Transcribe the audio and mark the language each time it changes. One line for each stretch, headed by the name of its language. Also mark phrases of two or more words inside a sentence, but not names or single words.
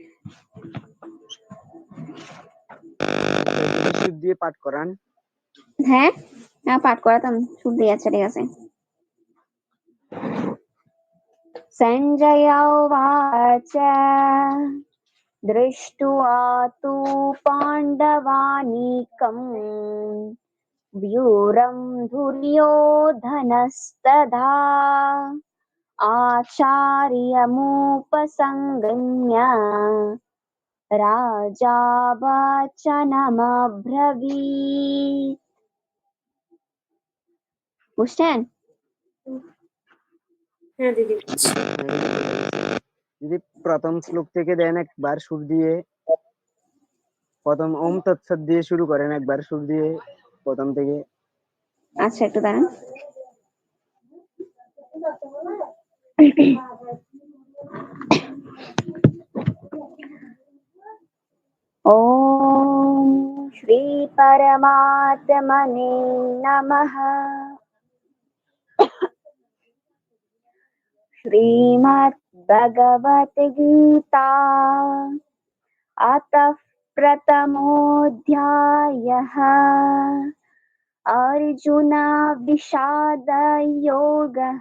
Bangla: যদি সুর দিয়ে পাঠ করান। হ্যাঁ, পাঠ করাতাম, সুর দিয়ে। আচ্ছা ঠিক আছে।
Sanskrit: সঞ্জয় উবাচ দৃष्ट्वा तु पाण्डवानीकम् व्यूरं दुर्योधनस्तदा आचार्यमुपसङ्गम्य राजा वचनमब्रवीत्।
Bangla: বুঝছেন? হ্যাঁ দিদি বুঝছি। যদি প্রথম শ্লোক থেকে দেন একবার সুর দিয়ে, প্রথম ওম তৎসৎ দিয়ে শুরু করেন, একবার সুর দিয়ে প্রথম থেকে। আচ্ছা একটু দাঁড়ান।
Sanskrit: ओम श्री परमात्मने नमः। श्रीमद् भगवत गीता अतः प्रथमोऽध्यायः अर्जुन विषाद योगः।